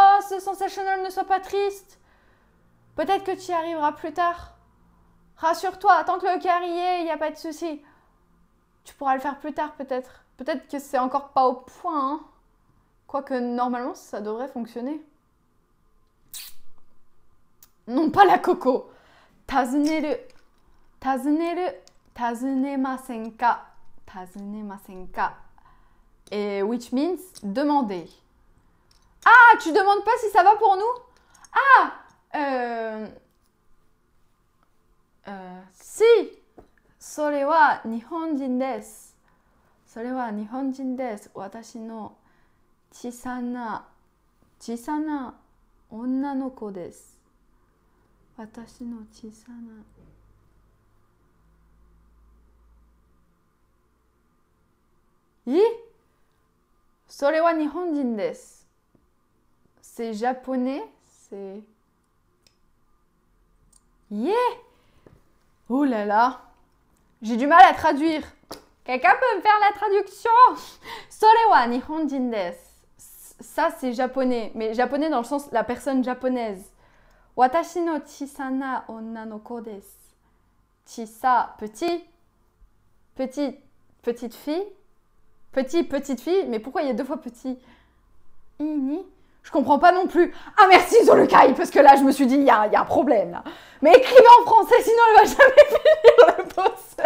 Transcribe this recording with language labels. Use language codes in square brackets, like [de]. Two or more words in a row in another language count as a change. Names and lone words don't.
[fr] Oh, ce sensationnel, ne sois pas triste. Peut-être que tu y arriveras plus tard. Rassure-toi, tant que le carré y est, il n'y a pas de souci. Tu pourras le faire plus tard peut-être. Peut-être que c'est encore pas au point. Hein. Quoique normalement, ça devrait fonctionner. Non, pas la coco. [ja] 尋ねる。尋ねませんか. [fr] Et [en] which means [fr] demander. Ah, tu demandes pas si ça va pour nous? Ah, si. [ja] それは日本人です。それは日本人です。私の小さな女の子です。私の小さな。それは日本人です。 [fr] C'est japonais, c'est... Yeah! Oh là là! J'ai du mal à traduire. Quelqu'un peut me faire la traduction? [ja] それは日本人です. [fr] Ça, c'est japonais. Mais japonais dans le sens la personne japonaise. [ja] 私の小さな女の子です. [fr] Chisa, petit. Petite fille. Petite fille. Mais pourquoi il y a deux fois petit? Ini. Je comprends pas non plus. Ah merci Zolukai, parce que là je me suis dit il y a un problème là. Mais écrivez en français sinon elle va jamais finir le poster.